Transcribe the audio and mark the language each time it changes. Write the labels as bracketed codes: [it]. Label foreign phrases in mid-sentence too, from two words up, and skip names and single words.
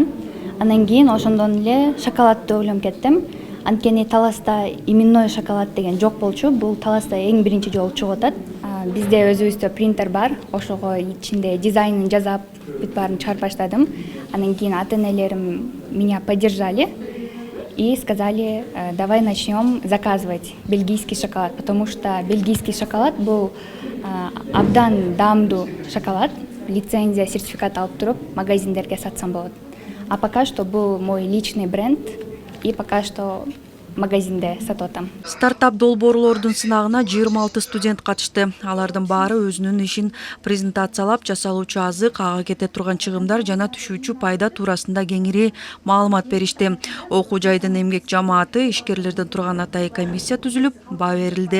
[ky] Анан кийин ошондон эле шоколадды ойлонуп кеттим. Анткени Таласта [ru] именной шоколад [ky] деген жок болчу. Бул Таласта эң биринчи жолу чыгып атат. Бизде өзүбүздө принтер бар. Ошого ичинде дизайнын жасап, бүт баарын чыгарып баштадым. Анан кийин ата-энелерим [ru] меня поддержали и сказали: "Давай начнем заказывать бельгийский шоколад", потому что бельгийский шоколад [ky] бул абдан даамдуу шоколад. Лицензия, сертификат алып туруп магазиндерге сатсам болот. [ru] А пока что бул мой личный бренд, и пока что [ky] магазинде сатып атам. Стартап долбоорлордун сынагына 26 студент катышты. Алардын баары өзүнүн ишин презентациялап, жасалуучу азык, ага кете турган чыгымдар жана түшүүчү пайда туурасында кеңири маалымат беришти. Окуу жайдын эмгек жамааты, ишкерлерден турган атайын комиссия түзүлүп, баа берилди.